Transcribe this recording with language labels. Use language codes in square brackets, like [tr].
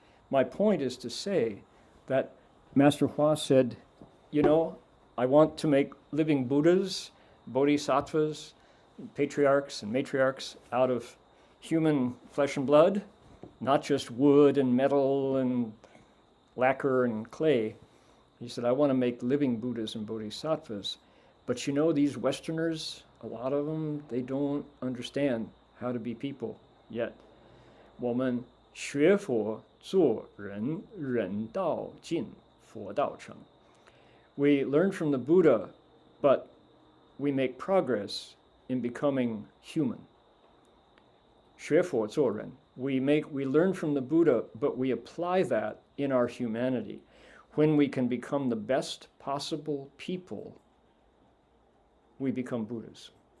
[en] My point is to say that Master Hua said, I want to make living Buddhas, Bodhisattvas, patriarchs and matriarchs out of human flesh and blood, not just wood and metal and lacquer and clay. He said, I want to make living Buddhas and Bodhisattvas. But these Westerners, a lot of them, they don't understand how to be people yet. [zh] 我们学佛做人，人道尽，佛道成. [en] We learn from the Buddha, but we make progress in becoming human. [zh] 学佛做人. [en] We learn from the Buddha, but we apply that in our humanity. When we can become the best possible people, we become Buddhas.